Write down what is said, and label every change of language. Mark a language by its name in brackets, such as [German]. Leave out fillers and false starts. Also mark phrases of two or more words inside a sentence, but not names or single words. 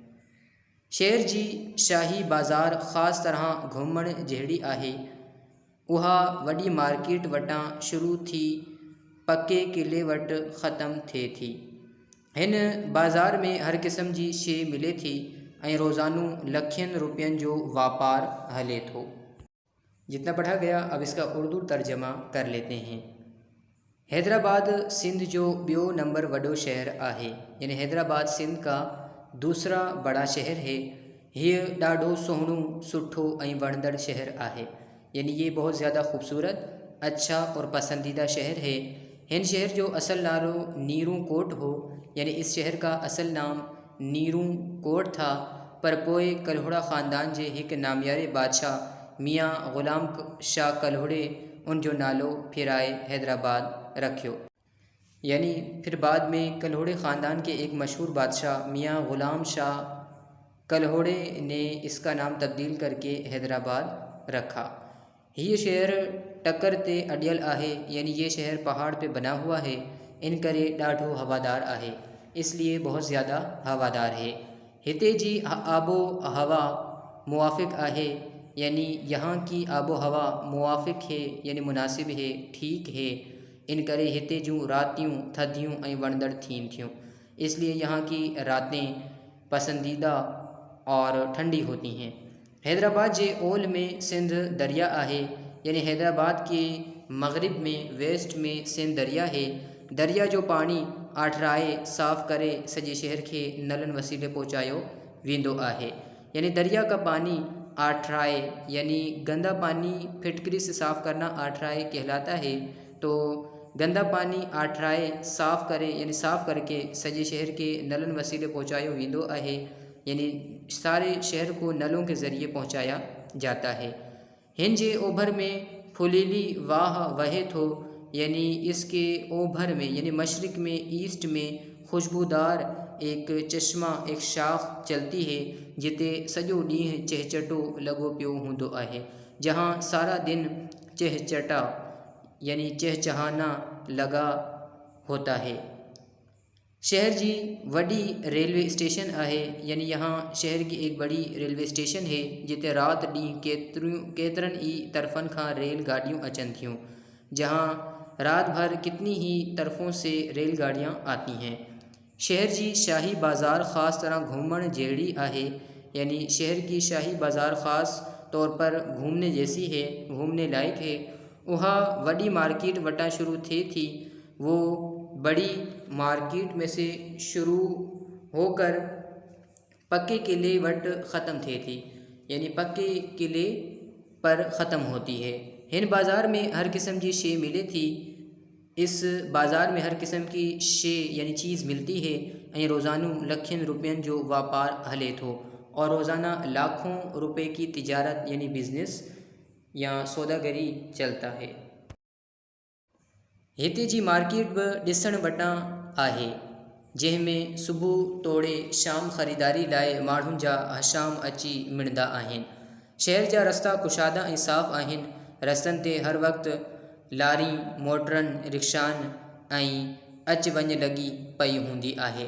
[Sindhi] शहर जी शाही बाज़ार ख़ासि तरह घुमण जहिड़ी आहे। उहा वॾी मार्केट वटां शुरू थी पके किले वटि ख़तमु थिए थी। हिन बाज़ार में हर क़िस्म जी शइ मिले थी ऐं रोज़ानू लखनि रुपयनि जो वापार हले थो। [Urdu] جتنا پڑھا گیا اب اس کا اردو ترجمہ کر لیتے ہیں. [Sindhi] हैदराबाद सिंध जो ॿियो नंबर वॾो शहर आहे, [Urdu] یعنی حیدرآباد سندھ کا دوسرا بڑا شہر ہے. [Sindhi] हीअ ॾाढो सुहिणो सुठो ऐं वणंदड़ शहर आहे, [Urdu] یعنی یہ بہت زیادہ خوبصورت اچھا اور پسندیدہ شہر ہے. [Sindhi] हिन शहर जो असल नालो नीरू कोट हो, [Urdu] یعنی اس شہر کا اصل نام نیرو کوٹ تھا, [Sindhi] पर पोइ कल्होड़ा ख़ानदान जे हिकु नामियारे बादशाह मियाँ ग़ुलाम शाह कल्होड़े उन जो नालो फिराए हैदराबाद रखियो। [Urdu] یعنی پھر بعد میں کلہوڑے خاندان کے ایک مشہور بادشاہ میاں غلام شاہ کلہوڑے نے اس کا نام تبدیل کر کے حیدرآباد رکھا. [Sindhi] ये शहर टक्कर ते अडियल आहे, [Urdu] یعنی یہ شہر پہاڑ پہ بنا ہوا ہے, [Sindhi] इन करे ॾाढो हवादार आहे, [Urdu] اس لیے بہت زیادہ ہوادار ہے. [Sindhi] हिते जी आबो हवा मुवाफ़िक़ आहे, [Urdu] یعنی یہاں کی آب و ہوا موافق ہے، یعنی مناسب ہے، ٹھیک ہے. [Sindhi] इन करे हिते जूं रातियूं थधियूं ऐं वणंदड़ थियनि थियूं, [Urdu] اس لیے یہاں کی راتیں پسندیدہ اور ٹھنڈی ہوتی ہیں. [Sindhi] हैदराबाद जे ओल में सिंध दरिया आहे, [Urdu] یعنی حیدرآباد کے مغرب میں ویسٹ میں سندھ دریا ہے. [Sindhi] दरिया जो पानी आठराए साफ़ करे सॼे शहर के नलन वसीले पहुँचायो वेंदो आहे। [Urdu] یعنی دریا کا پانی آٹھرائے، یعنی گندا پانی پھٹکری سے صاف کرنا آٹھرائے کہلاتا ہے. [Sindhi] तो गंदा पानी आठराए साफ़ करे, [Urdu] یعنی صاف کر کے [Sindhi] सॼे शहर के नलन वसीले पहुँचायो वेंदो आहे, [Urdu] یعنی سارے شہر کو نلوں کے ذریعے پہنچایا جاتا ہے. [Sindhi] हिन जे ओभर में फुलीली वाह वहे थो, [Urdu] یعنی اس کے اوبھر میں یعنی مشرق میں ایسٹ میں خوشبودار ایک چشمہ ایک شاخ چلتی ہے, [Sindhi] जिते सॼो ॾींहुं चहचटो लॻो पियो हूंदो आहे, [Urdu] جہاں سارا دن چہچٹا یعنی چہچہانا لگا ہوتا ہے. [Sindhi] शहर जी वॾी रेलवे स्टेशन आहे, [Urdu] یعنی یہاں شہر کی ایک بڑی ریلوے اسٹیشن ہے, [Sindhi] जिते रात ॾींहुं केतिरनि ई तरफ़नि खां रेल गाड़ियूं अचनि थियूं, [Urdu] جہاں رات بھر کتنی ہی طرفوں سے ریل گاڑیاں آتی ہیں. [Sindhi] शहर जी शाही बाज़ार ख़ास तरह घूमण जहिड़ी आहे, [Urdu] یعنی شہر کی شاہی بازار خاص طور پر گھومنے جیسی ہے، گھومنے لائق ہے. [Sindhi] वह वडी मार्केट वटा शुरू थे थी, [Urdu] وہ بڑی مارکیٹ میں سے شروع ہو کر [Sindhi] पक्के किले वट ख़त्म थे थी, [Urdu] یعنی پکے قلعے پر ختم ہوتی ہے. [Sindhi] हिन बाज़ार में हर किस्म की शे मिले थी। [Urdu] اس بازار میں ہر قسم کی شے یعنی چیز ملتی ہے [Sindhi] ऐं रोज़ानू लखनि रुपयनि जो वापार हले थो, [Urdu] اور روزانہ لاکھوں روپے کی تجارت یعنی بزنس یا سوداگری چلتا ہے. [Sindhi] हिते जी मार्केट बि ॾिसण वटां आहे, जंहिंमें सुबुह तोड़े शाम ख़रीदारी लाइ माण्हुनि जा हशाम अची मिणंदा आहिनि। शहर जा रस्ता कुशादा ऐं साफ़ आहिनि। रस्तनि ते हर वक़्तु लारी मोटरनि रिक्शानि ऐं अच वञ लॻी पई हूंदी आहे।